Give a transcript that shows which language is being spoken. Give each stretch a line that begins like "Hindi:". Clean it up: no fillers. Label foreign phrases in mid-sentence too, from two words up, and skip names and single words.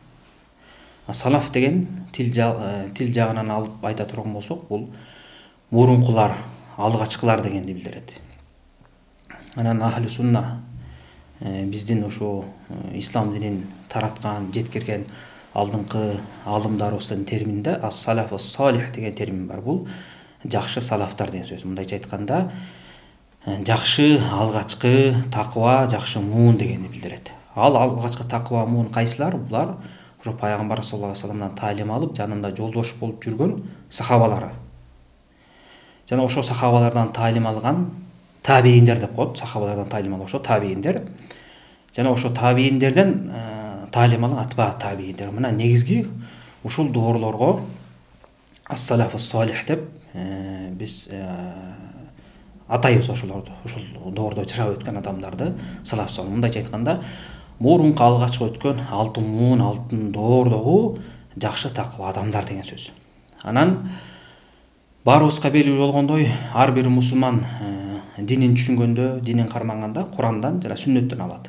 Kyrgyz: Салаф деген тил жагынан алып айта турган болсок, бул мурункулар, алгачкылар дегенди билдирет. Анан
Arabic: أهل السنة
Kyrgyz: биздин ошо ислам динин тараткан, жеткирген алдыңкы алымдарыбыздын терминде
Arabic: السلف الصالح
Kyrgyz: деген термин бар. Бул жакшы салафтар деген сөз. Мындайча айтканда, жакшы, алгачкы, такыба, жакшы муун дегенди билдирет. Ал алгачкы такыба, муун кайсылар? Булар ошо пайгамбар
Arabic: صلى الله عليه وسلم
Kyrgyz: таалим алып, жанында жолдош болуп жүргөн сахабалары. Жана ошо сахабалардан таалим алган табииндер деп коет. Сахабалардан таалим алып ошо табииндер. Жана ошо табииндерден таалим алган атба табииндер. Мына негизги ушул доорлорго
Arabic: السلف الصالح
Kyrgyz: деп биз атайбыз ошолорду. Ушул доордо жашап өткөн адамдарды
Arabic: السلف الصالح.
Kyrgyz: Мындайча айтканда, мурунку алгачкы өткөн алтын муун, алтын доордогу жакшы такыба адамдар деген сөз. Анан баарыбызга белгилүү болгондой, ар бир мусулман динин түшүнгөндө, динин карманганда Курандан жана сүннөттөн алат.